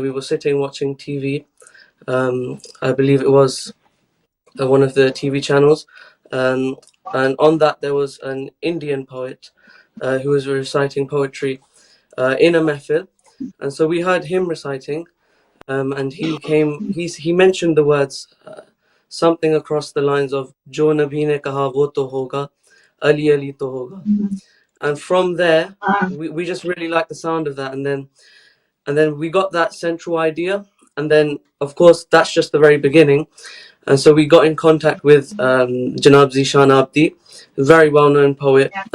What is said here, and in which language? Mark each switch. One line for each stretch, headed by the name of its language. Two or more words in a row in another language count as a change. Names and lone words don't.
English: We were sitting watching TV. I believe it was one of the TV channels. and on that there was an Indian poet who was reciting poetry in a mehfil, and so we heard him reciting, and he mentioned the words something across the lines of
Urdu: "جو نبی نے کہا وہ تو ہوگا، علی علی تو ہوگا," Mhm.
English: and from there Ah, we just really liked the sound of that, and then we got that central idea, and then of course that's just the very beginning, and so we got in contact with Janab Zishan Abdi, a very well-known poet yeah.